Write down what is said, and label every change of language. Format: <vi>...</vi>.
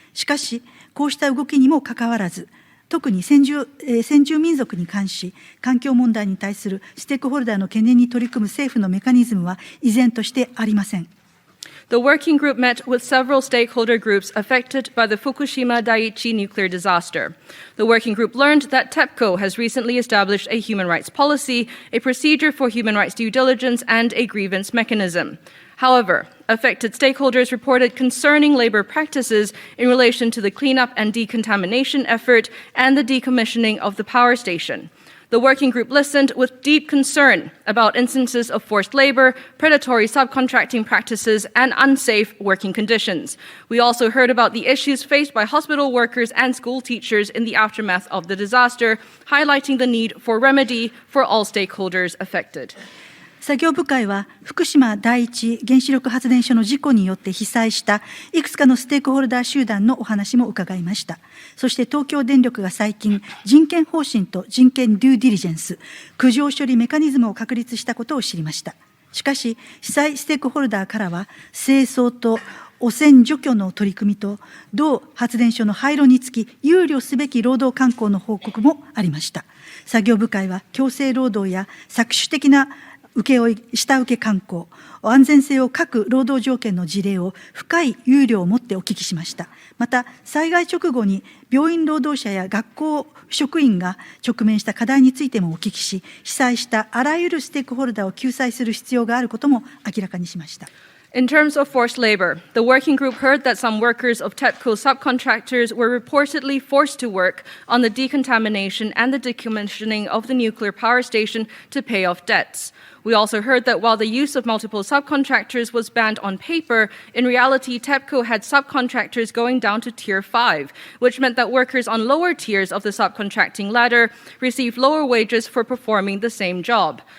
<ja>しかし、こうした動きにもかかわらず、特に先住民族に関し、環境問題に対するステークホルダーの懸念に取り組む政府のメカニズムは依然としてありません。</ja> <en>The working group met with several stakeholder groups affected by the Fukushima Daiichi nuclear disaster. The working group learned that TEPCO has recently established a human rights policy, a procedure for human rights due diligence, and a grievance mechanism. However, affected stakeholders reported concerning labor practices in relation to the cleanup and decontamination effort and the decommissioning of the power station. The working group listened with deep concern about instances of forced labor, predatory subcontracting practices, and unsafe working conditions. We also heard about the issues faced by hospital workers and school teachers in the aftermath of the disaster, highlighting the need for remedy for all stakeholders affected.</en> <ja>作業部会は福島第一原子力発電所の事故によって被災したいくつかのステークホルダー集団のお話も伺いました。そして東京電力が最近、人権方針と人権デューディリジェンス、苦情処理メカニズムを確立したことを知りました。しかし、被災ステークホルダーからは、清掃と汚染除去の取り組みと、同発電所の廃炉につき、憂慮すべき労働慣行の報告もありました。作業部会は、強制労働や搾取的な請負下請け慣行、安全性を欠く労働条件の事例を深い憂慮を持ってお聞きしました。また、災害直後に病院労働者や学校職員が直面した課題についてもお聞きし、被災したあらゆるステークホルダーを救済する必要があることも明らかにしました。</ja> <en>In terms of forced labor, the working group heard that some workers of TEPCO subcontractors were reportedly forced to work on the decontamination and the decommissioning of the nuclear power station to pay off debts. We also heard that while the use of multiple subcontractors was banned on paper, in reality, TEPCO had subcontractors going down to Tier 5, which meant that workers on lower tiers of the subcontracting ladder received lower wages for performing the same job.</en>